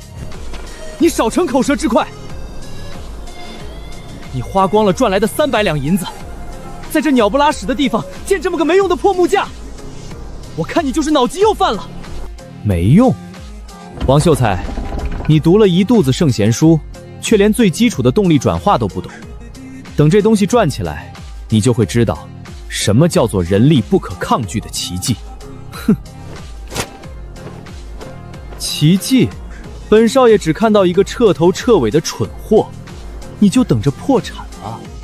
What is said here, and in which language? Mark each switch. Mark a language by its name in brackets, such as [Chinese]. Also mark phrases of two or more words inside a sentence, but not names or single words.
[Chinese] 你少逞口舌之快！你花光了賺來的300兩銀子，在這鳥不拉屎的地方建這麼個沒用的破木架，我看你就是腦筋又犯了。沒用？王秀才，你讀了一肚子聖賢書，卻連最基礎的動力轉化都不懂。等這東西轉起來，你就會知道什麼叫做人力不可抗拒的奇蹟。哼，奇蹟？本少爺只看到一個徹頭徹尾的蠢貨，你就等着破產了。